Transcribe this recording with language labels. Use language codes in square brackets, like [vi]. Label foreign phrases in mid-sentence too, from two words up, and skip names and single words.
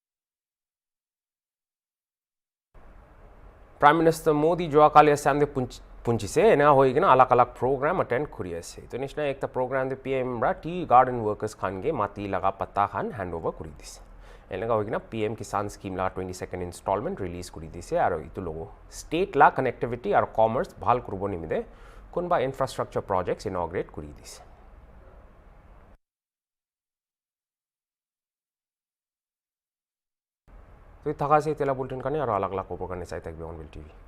[en] Prime Minister [nag] Modi joakali asande पुंचिसे एना होइगिना अलग अलग [en] program attend [nag] करिएसे तो निश्ना एक प्रोग्राम दे पीएम रा [en] tea garden workers [nag] खानगे माती लगा पत्ता खान [en] hand over [nag] करि दिसे एलगा होइगिना पीएम किसान स्कीम ला 22nd इंस्टॉलमेंट रिलीज करि दिसे आरो इतु लोगो स्टेट ला कनेक्टिविटी और कॉमर्स भाल करबो निमिदे कोनबा [en] infrastructure projects inaugurate [nag] करि दिसे तो थाका से तेला बुलेटिन काने और अलग अलग खबर काने चाइ थाकबे हॉर्नबिल टीवी